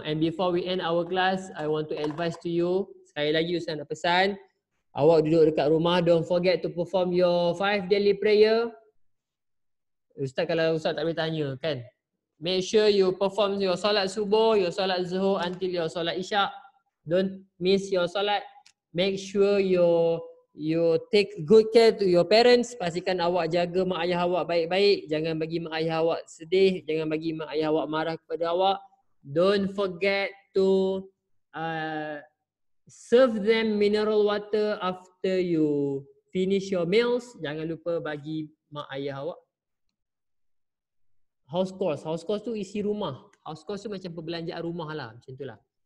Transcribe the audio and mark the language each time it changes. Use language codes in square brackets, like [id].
[en] And before we end our class, I want to advise to you, [ms] sekali lagi Ustaz nak pesan, awak duduk dekat rumah, [en] don't forget to perform your 5 daily prayer. [ms] Ustaz kalau Ustaz tak boleh tanya kan, [en] make sure you perform your solat subuh, your solat zuhur until your solat isyak. Don't miss your solat. Make sure you take good care to your parents. [ms] Pastikan awak jaga mak ayah awak baik-baik. Jangan bagi mak ayah awak sedih. Jangan bagi mak ayah awak marah kepada awak. [en] Don't forget to serve them mineral water after you finish your meals. [ms] Jangan lupa bagi mak ayah awak house course. House course tu isi rumah. House course tu macam perbelanjaan rumah lah. Macam tu lah.